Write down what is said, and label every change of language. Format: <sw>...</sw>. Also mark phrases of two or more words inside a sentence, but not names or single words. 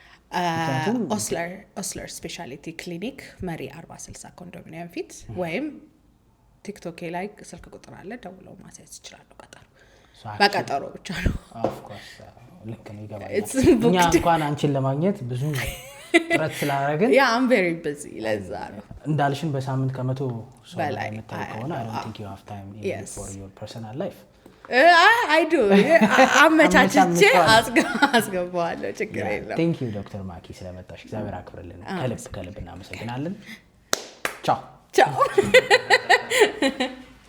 <am>ኦስለር ስፔሻሊቲ ክሊኒክ መሪ 4060 ኮንዶሚኒየም ፊት ወይም ቲክቶክ ላይ ስልክ ቁጥር አለ ደውለው ማሳየት ይችላሉ በቀጠሮ ብቻ ነው</am> <en>of course</en> <am>ልክ ነው ይገባኛል እኛ እንኳን አንቺን ለማግኘት ብዙ ጥረት ስላደረግን</am> <en>I'm very busy</en> <am>ለዛ ነው እንዳልሽን በሳምንት ከመቶ ሰው ላይ የምታውቀውና</am> <en>I don't think you have time for your personal life I do</en> <am>አመቻችቼ አስገባዋለሁ ችግር የለም</am> <en>thank you</en> <am>ዶክተር ማኪ ስለመጣሽ እግዚአብሔር አክብርልን ከልብ እናመሰግናለን ቻው</am>